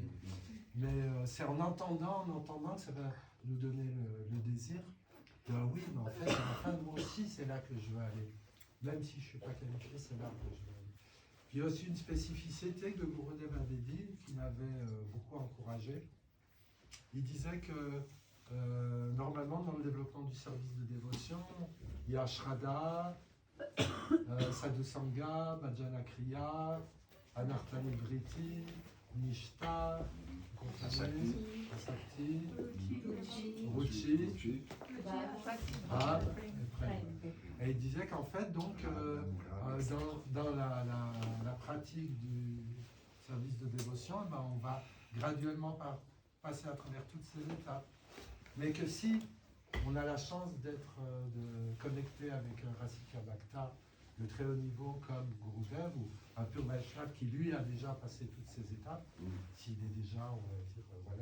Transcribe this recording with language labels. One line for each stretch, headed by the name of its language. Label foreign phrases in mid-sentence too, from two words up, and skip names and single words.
French: Mais c'est en entendant que ça va nous donner le désir de oui, mais en fait, à la fin, moi aussi, c'est là que je veux aller. Même si je ne suis pas qualifié, c'est là que je veux aller. Puis il y a aussi une spécificité que Gurudev avait dit, qui m'avait beaucoup encouragé. Il disait que normalement, dans le développement du service de dévotion, il y a Shraddha, Sadhusanga,
Sanskrit: Bhajana Kriya, Anartha Nivriti,
French: Nishta, Asakti, Ruchi, Bhav et Prem. Et il disait qu'en fait, donc, dans la pratique du service de dévotion, eh ben, on va graduellement passer à travers toutes ces étapes. Mais que si on a la chance de connecter avec un
Sanskrit: Rasika Bhakta
French: de très haut niveau comme Gurudev ou un pur Vaishnava qui lui a déjà passé toutes ces étapes, s'il est déjà, on va dire, voilà,